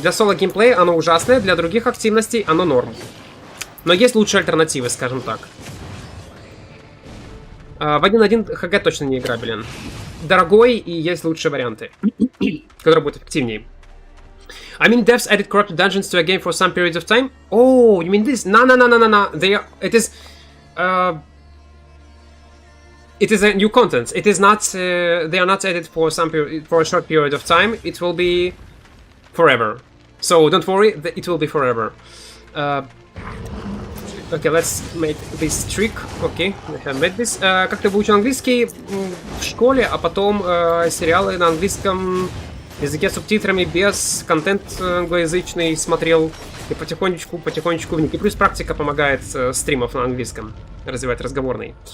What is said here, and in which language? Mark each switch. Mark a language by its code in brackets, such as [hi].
[ru] Для соло геймплея оно ужасное, для других активностей оно норм. Но есть лучшие альтернативы, скажем так. В 1.1 ХГ точно не играбелен. Дорогой, и есть лучшие варианты, которые будут эффективнее. [en] I mean, devs added corrupted dungeons to a game for some periods of time. Oh, you mean this? No. They are, it is a new content. It is not. They are not added for for a short period of time. It will be forever. So don't worry, it will be forever. Okay, let's make this trick. Okay, we have made this. [ru] Как ты выучил английский в школе, а потом сериалы на английском языке с субтитрами без контент англоязычный смотрел и потихонечку вник. И плюс практика помогает стримов на английском развивать разговорный.